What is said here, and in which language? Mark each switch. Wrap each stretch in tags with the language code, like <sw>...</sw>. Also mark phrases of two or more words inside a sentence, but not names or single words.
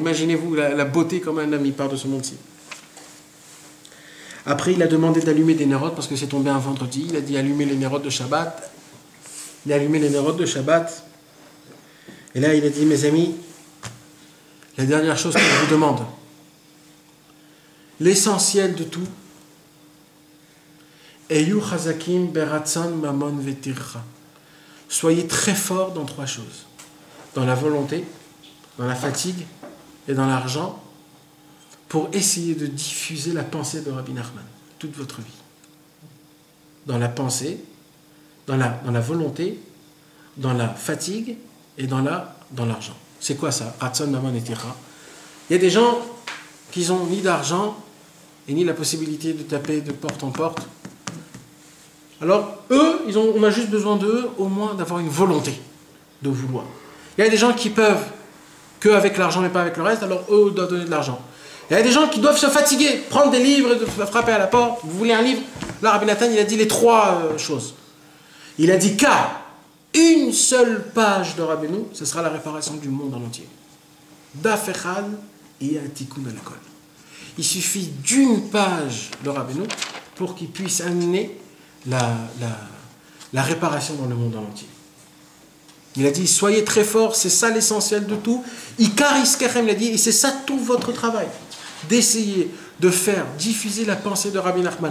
<fr>Imaginez-vous la beauté comme un homme, il part de ce monde-ci. Après, il a demandé d'allumer des nérodes parce que c'est tombé un vendredi. Il a dit, allumez les nérodes de Shabbat. Il a allumé les nérodes de Shabbat. Et là, il a dit, mes amis, la dernière chose que je vous demande, l'essentiel de tout,</fr> <he>היו חזקים ברצון ממון וטרחה.</he> <fr>Soyez très forts dans 3 choses. Dans la volonté, dans la fatigue et dans l'argent, pour essayer de diffuser la pensée de Rabbi Nachman toute votre vie. Dans la pensée, dans la volonté, dans la fatigue et dans l'argent. C'est quoi ça?</fr> <he>רצון ממון et tircha.</he> <fr>Il y a des gens qui n'ont ni d'argent et ni la possibilité de taper de porte en porte. Alors, eux, on a juste besoin d'eux, au moins d'avoir une volonté de vouloir. Il y a des gens qui peuvent qu'avec l'argent mais pas avec le reste, alors eux, on doit donner de l'argent. Il y a des gens qui doivent se fatiguer, prendre des livres, frapper à la porte. Vous voulez un livre? Là, Rabbi Nathan, il a dit les 3 choses. Il a dit car une seule page de Rabbeinu, ce sera la réparation du monde en entier.</fr> <he>דף אחד הוא התיקון על כל.</he> <fr>Il suffit d'une page de Rabbeinu pour qu'il puisse amener la réparation dans le monde en entier. Il a dit, soyez très forts, c'est ça l'essentiel de tout.</fr> <he>עיקר עסקכם,</he> <fr>il a dit, et c'est ça tout votre travail. D'essayer de faire diffuser la pensée de Rabbi Nachman.</fr>